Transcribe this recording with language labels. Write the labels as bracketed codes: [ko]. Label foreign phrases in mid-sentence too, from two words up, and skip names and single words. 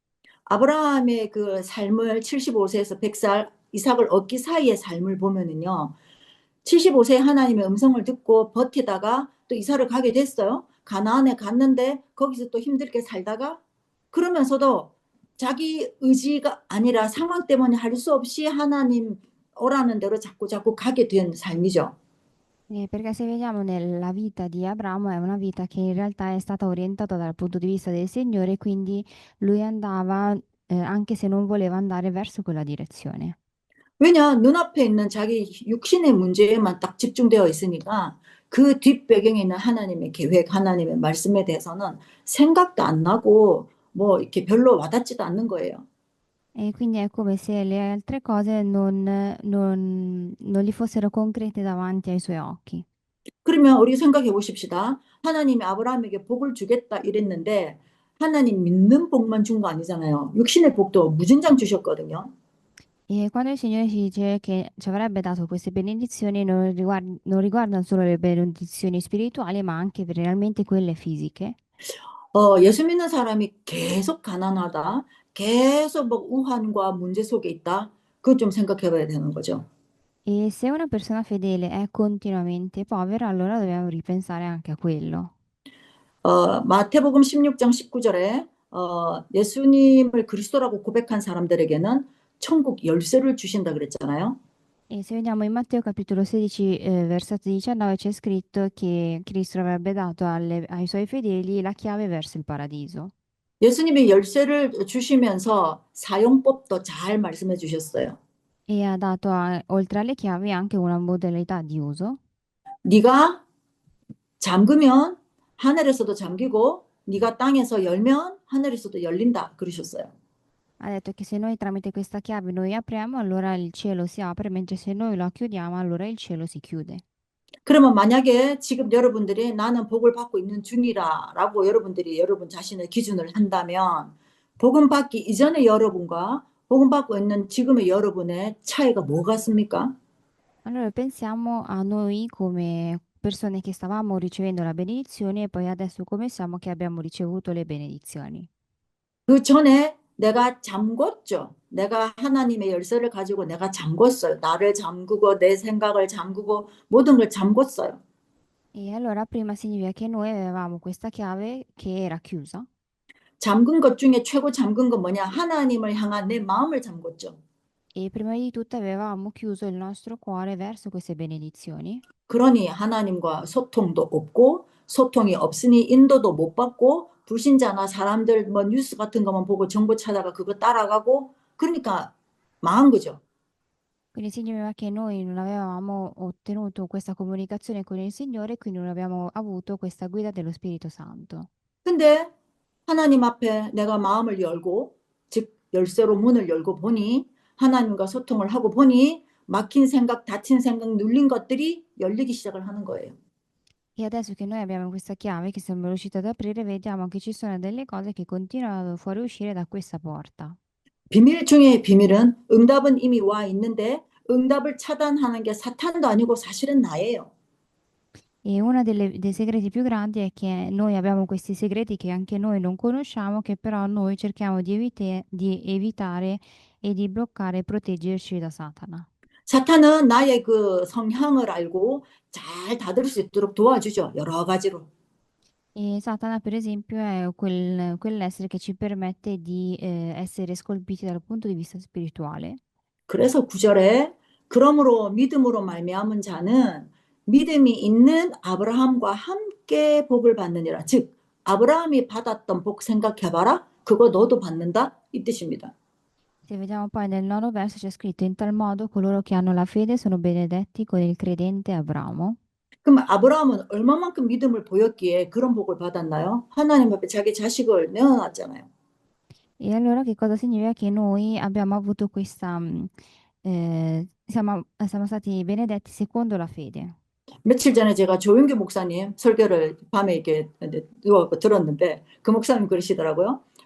[ko] 아브라함의 그 삶을 75세에서 100살 이삭을 얻기 사이의 삶을 보면은요. 75세에 하나님의 음성을 듣고 버티다가 또 이사를 가게 됐어요. 가나안에 갔는데 거기서 또 힘들게 살다가 그러면서도 자기 의지가 아니라 상황 때문에 할 수 없이 하나님 오라는 대로 자꾸 가게 된 삶이죠. [it] Perché se vediamo nella vita di Abramo è una vita che in realtà è stata orientata dal punto di vista del Signore, quindi lui andava, anche se non voleva andare verso quella direzione. [ko] 왜냐, 눈앞에 있는 자기 육신의 문제에만 딱 집중되어 있으니까 그 뒷배경에 있는 하나님의 계획, 하나님의 말씀에 대해서는 생각도 안 나고 뭐 이렇게 별로 와닿지도 않는 거예요. [it] E quindi è come se le altre cose non gli fossero concrete davanti ai suoi occhi. [ko] 그러면 우리 생각해 보십시다. 하나님이 아브라함에게 복을 주겠다 이랬는데 하나님 믿는 복만 준 거 아니잖아요. 육신의 복도 무진장 주셨거든요. [it] E quando il Signore ci dice che ci avrebbe dato queste benedizioni, non riguardano solo le benedizioni spirituali, ma anche realmente quelle fisiche. [ko] 예수 믿는 사람이 계속 가난하다, 계속 뭐 우환과 문제 속에 있다. 그거 좀 생각해 봐야 되는 거죠. [it] E se una persona fedele è continuamente povera, allora dobbiamo ripensare anche a quello. [ko] 마태복음 16장 19절에 예수님을 그리스도라고 고백한 사람들에게는 천국 열쇠를 주신다 그랬잖아요. [it] E se vediamo in Matteo capitolo 16, versetto 19, c'è scritto che Cristo avrebbe dato ai suoi fedeli la chiave verso il paradiso. [ko] 예수님이 열쇠를 주시면서 사용법도 잘 말씀해 주셨어요. [it] e ha dato oltre alle chiavi anche una modalità di uso. [ko] 네가 잠그면 하늘에서도 잠기고 네가 땅에서 열면 하늘에서도 열린다 그러셨어요. [it] Ha detto che se noi tramite questa chiave noi apriamo, allora il cielo si apre, mentre se noi la chiudiamo, allora il cielo si chiude. [ko] 그러면 만약에 지금 여러분들이 나는 복을 받고 있는 중이라라고 여러분들이 여러분 자신의 기준을 한다면 복음 받기 이전의 여러분과 복음 받고 있는 지금의 여러분의 차이가 뭐 같습니까? [it] Allora pensiamo a noi come persone che stavamo ricevendo la benedizione e poi adesso come siamo che abbiamo ricevuto le benedizioni. [ko] 그 전에 내가 잠궜죠. 내가 하나님의 열쇠를 가지고 내가 잠궜어요. 나를 잠그고 내 생각을 잠그고 모든 걸 잠궜어요. [it] E allora prima significa che noi avevamo questa chiave che era chiusa [ko] 잠근 것 중에 최고 잠근 건 뭐냐? 하나님을 향한 내 마음을 잠궜죠. [it] e prima di tutto avevamo chiuso il nostro cuore verso queste benedizioni. [ko] 그러니 하나님과 소통도 없고 소통이 없으니 인도도 못 받고 불신자나 사람들 뭐 뉴스 같은 것만 보고 정보 찾아가 그거 따라가고 그러니까 망한 거죠. [it] Quindi significa che noi non avevamo ottenuto questa comunicazione con il Signore, quindi non abbiamo avuto questa guida dello Spirito Santo. [ko] 근데 하나님 앞에 내가 마음을 열고 즉 열쇠로 문을 열고 보니 하나님과 소통을 하고 보니 막힌 생각, 닫힌 생각, 눌린 것들이 열리기 시작을 하는 거예요. [it] E adesso che noi abbiamo questa chiave che siamo riusciti ad aprire, vediamo che ci sono delle cose che continuano a fuoriuscire da questa porta. [ko] 비밀 중에 비밀은 응답은 이미 와 있는데 응답을 차단하는 게 사탄도 아니고 사실은 나예요. [it] E uno dei segreti più grandi è che noi abbiamo questi segreti che anche noi non conosciamo, che però noi cerchiamo di evitare e di bloccare e proteggerci da Satana. [ko] 사탄은 나의 그 성향을 알고 잘 다룰 수 있도록 도와주죠. 여러 가지로. [it] E Satana, per esempio, è quell'essere che ci permette di essere scolpiti dal punto di vista spirituale. [ko] 그래서 구절에 그러므로 믿음으로 말미암은 자는 믿음이 있는 아브라함과 함께 복을 받느니라. 즉 아브라함이 받았던 복 생각해봐라. 그거 너도 받는다. 이 뜻입니다. [it] Se vediamo poi nel nono verso c'è scritto in tal modo coloro che hanno la fede sono benedetti con il credente Abramo. [ko] 그럼 아브라함은 얼마만큼 믿음을 보였기에 그런 복을 받았나요? 하나님 앞에 자기 자식을 내어놨잖아요. [it] E allora che cosa significa? Che noi abbiamo avuto siamo stati benedetti secondo la fede. [ko] 며칠 전에 제가 조윤규 목사님 설교를 밤에 이렇게 누워 들었는데 그 목사님 그러시더라고요.